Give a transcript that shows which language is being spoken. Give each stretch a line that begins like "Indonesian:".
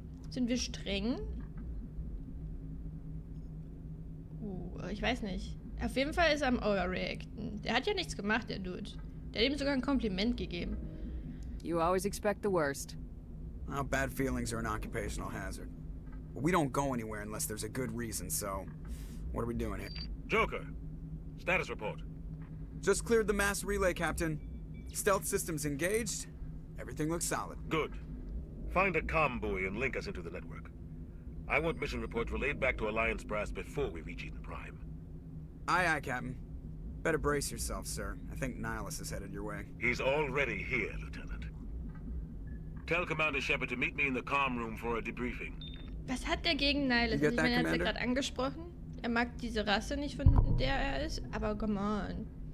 German: Sind wir streng? Ich weiß nicht. Auf jeden Fall ist er am Overreacten. Der hat ja nichts gemacht, der Dude. Der hat ihm sogar ein Kompliment gegeben.
English: You always expect the worst. Well, bad feelings are an occupational hazard. But we don't go anywhere unless there's a good reason, so... What are we doing here? Joker, status report. Just cleared the mass relay, Captain. Stealth systems engaged. Everything looks solid. Good. Find a comm buoy and link us into the network. I want mission reports relayed back to Alliance brass before we reach Eden Prime. Aye, aye, Captain. Better brace yourself, sir. I think Nihilus is headed your way. He's already here, Lieutenant. Tell Commander Shepard to meet me in the comm room for a debriefing.
German: Was hat der gegen Nihilus?
English: You get
German: Ich
English: that,
German: meine, er hat ja
English: Commander?
German: gerade angesprochen. Er mag diese Rasse nicht, von der er ist, aber
English: come on.